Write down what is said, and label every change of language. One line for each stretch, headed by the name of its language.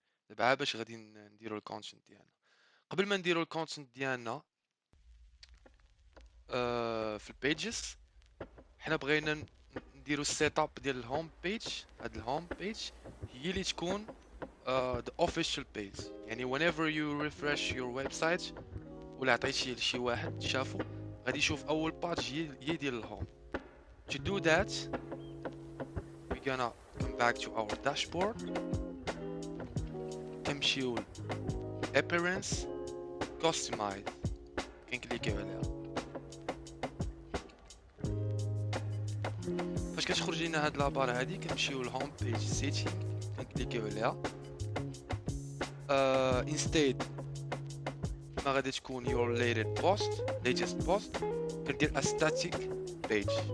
Arabic: دابا باش غادي نديرو الكونتنت ديالنا. قبل ما نديرو الكونتنت ديالنا في البيجز، حنا بغينا نديرو السيت اب ديال الهوم بيج. هاد الهوم بيج هي اللي تكون
English: the official page،
Arabic: يعني
English: whenever you refresh your website
Arabic: ولا عطيتي لشي واحد شافو غادي يشوف اول باج هي ديال الهوم.
English: To do that we're gonna come back to our dashboard،
Arabic: كنمشيو
English: appearance customize،
Arabic: كنكليكيو عليها. فاش كتخرج لينا هاد لابار هادي كنمشيو للهوم بيج سيتينغ، كنكليكيو عليها.
English: instead
Arabic: ما غادي تكون
English: your latest post
Arabic: كندير
English: a static page.